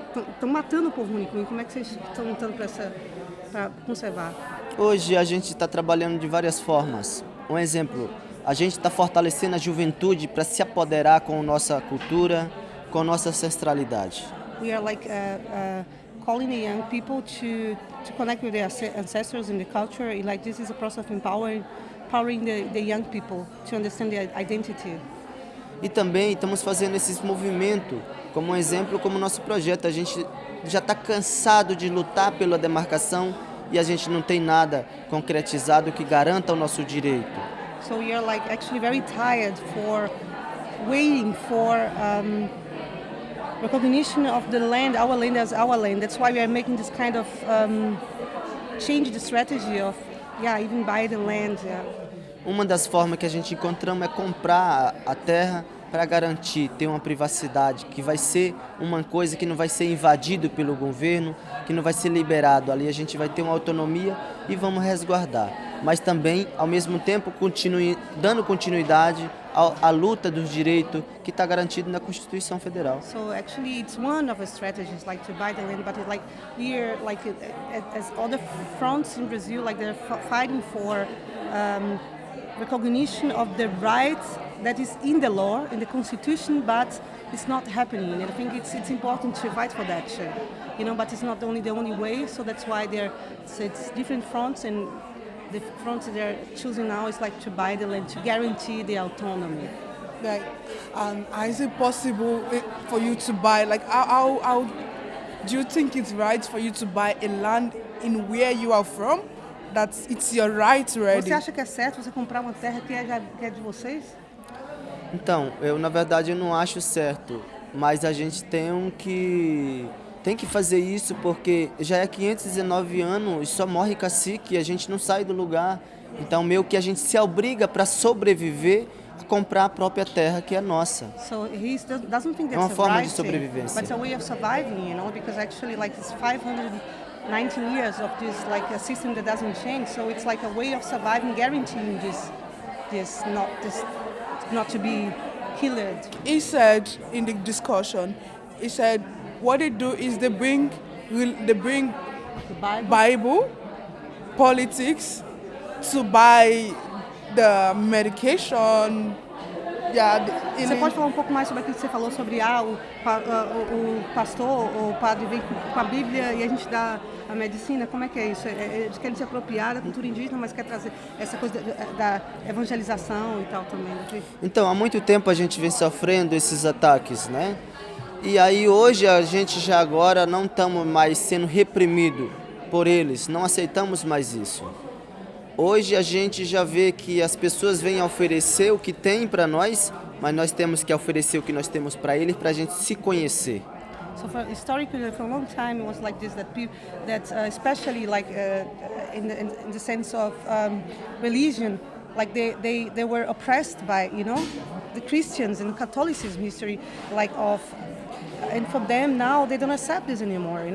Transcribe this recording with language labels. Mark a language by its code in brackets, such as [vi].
[pt] Estão matando o povo Huni Kuin. Como é que vocês estão lutando para conservar? Hoje a gente está trabalhando de várias formas. Um exemplo, a gente está fortalecendo a juventude para se apoderar com a nossa cultura, com a nossa ancestralidade. [en] We are like calling the young people to connect with their ancestors and the culture. Like this is a process of empowering the young people to understand their identity. [pt] E também estamos fazendo esses movimentos, como um exemplo, como nosso projeto. A gente já está cansado de lutar pela demarcação e a gente não tem nada concretizado que garanta o nosso direito. [en] So we are like actually very tired for waiting for recognition of the land, our land as our land. That's why we are making this kind of change the strategy of even buy the land. Yeah. [pt] Uma das formas que a gente encontramos é comprar a terra para garantir ter uma privacidade, que vai ser uma coisa que não vai ser invadido pelo governo, que não vai ser liberado. Ali a gente vai ter uma autonomia e vamos resguardar. Mas também, ao mesmo tempo, dando continuidade à luta dos direitos que está garantido na Constituição Federal. [en] So actually, it's one of the strategies, like to buy the land, but like here, like as other fronts in Brazil, like they're fighting for recognition of the rights that is in the law, in the Constitution, but it's not happening. And I think it's important to fight for that, but it's not the only way. So that's why it's different fronts, and the fronts that they're choosing now is like to buy the land to guarantee the autonomy. Like, is it possible for you to buy? Like, how do you think it's right for you to buy a land in where you are from? It's your right already. [pt] Você acha que é certo você comprar uma terra que é de vocês? Então, na verdade eu não acho certo, mas a gente tem que fazer isso porque já é 519 anos e só morre cacique e a gente não sai do lugar. Então, meio que a gente se obriga para sobreviver a comprar a própria terra que é nossa. [en] So he doesn't think that's [pt] é uma forma [en] right [pt] de sobrevivência. [en] But it's a way of surviving, because actually like it's 519 years of this like a system that doesn't change. So it's like a way of surviving, guaranteeing this not to be killed. He said in the discussion, what they do is they bring the Bible, politics to buy the medication. [pt] Você pode falar um pouco mais sobre aquilo que você falou sobre o pastor ou o padre vem com a Bíblia e a gente dá a medicina? Como é que é isso? Eles querem se apropriar da cultura indígena, mas quer trazer essa coisa da evangelização e tal também. Então, há muito tempo a gente vem sofrendo esses ataques, né? E aí hoje a gente já agora não estamos mais sendo reprimido por eles, não aceitamos mais isso. Hoje a gente já vê que as pessoas vêm oferecer o que tem para nós, mas nós temos que oferecer o que nós temos para eles para a gente se conhecer. [en] So historically, for a long time, it was like this especially like in the sense of religion, like they were oppressed by the Christians and Catholicism history, and for them now they don't accept this anymore.